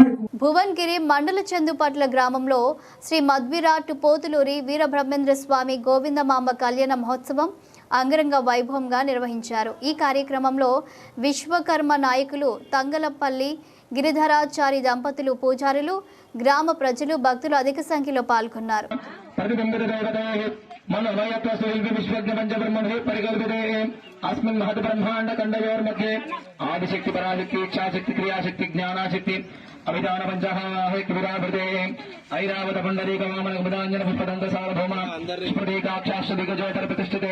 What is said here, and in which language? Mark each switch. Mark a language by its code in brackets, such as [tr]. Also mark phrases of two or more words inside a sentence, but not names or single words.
[te] భువన్గిరి మండల చందుపట్ల గ్రామంలో శ్రీ మధ్విరాట్ పోతులూరి వీరబ్రహ్మేంద్ర స్వామి గోవిందమాంబ కళ్యాణ మహోత్సవం అంగరంగ వైభవంగా నిర్వహించారు. ఈ కార్యక్రమంలో విశ్వకర్మ నాయకులు తంగలపల్లి గిరిధరాచారి దంపతులు, పూజారులు, గ్రామ ప్రజలు, భక్తులు అధిక సంఖ్యలో పాల్గొన్నారు. [sa] अस्मिन् महत् ब्रह्मांड खंडयोर्मध्ये आदिशक्ति पराशक्ति इच्छाशक्ति क्रियाशक्ति ज्ञानाशक्ति अभिधान पंचहाहेक विराभृते ऐरावत पुंडरीक वामन उदांजन पुष्पदंत सार्वभौम स्फटिकाक्षाश्च दिग्गजोतर प्रतिष्ठिते